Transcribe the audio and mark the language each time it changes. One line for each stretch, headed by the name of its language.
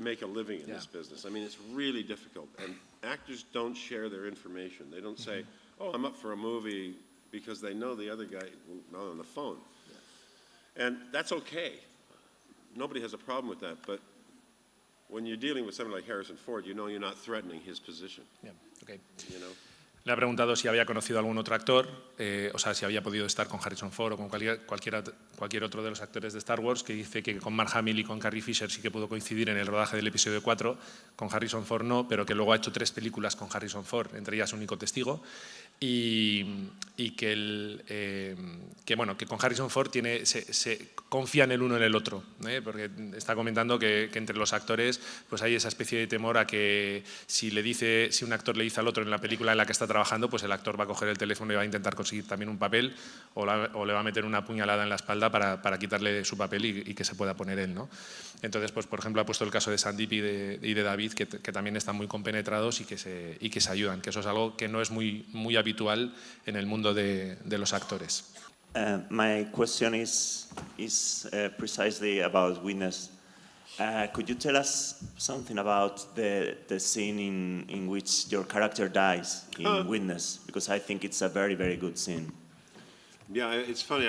English: to make a living in this business. I mean, it's really difficult, and actors don't share their information. They don't say, "Oh, I'm up for a movie," because they know the other guy not on the phone, and that's okay. Nobody has a problem with that, but when you're dealing with somebody like Harrison Ford, you know you're not threatening his position. Yeah, okay. You know.
Spanish: Le ha preguntado si había conocido a algún otro actor, o sea, si había podido estar con Harrison Ford o con cualquier otro de los actores de Star Wars, que dice que con Mark Hamill y con Carrie Fisher sí que pudo coincidir en el rodaje del episodio 4, con Harrison Ford no, pero que luego ha hecho 3 películas con Harrison Ford, entre ellas Único Testigo, y que bueno, que con Harrison Ford se confían el uno en el otro, porque está comentando que entre los actores pues hay esa especie de temor a que si un actor le dice al otro en la película en la que está trabajando, pues el actor va a coger el teléfono y va a intentar conseguir también un papel o le va a meter una puñalada en la espalda para quitarle su papel y que se pueda poner él, ¿no? Entonces, pues por ejemplo, ha puesto el caso de Sandeep y de David, que también están muy compenetrados y que se ayudan, que eso es algo que no es muy habitual en el mundo de los actores.
English: My question is precisely about Witness. Could you tell us something about the scene in which your character dies in Witness? Because I think it's a very, very good scene. Yeah, it's funny.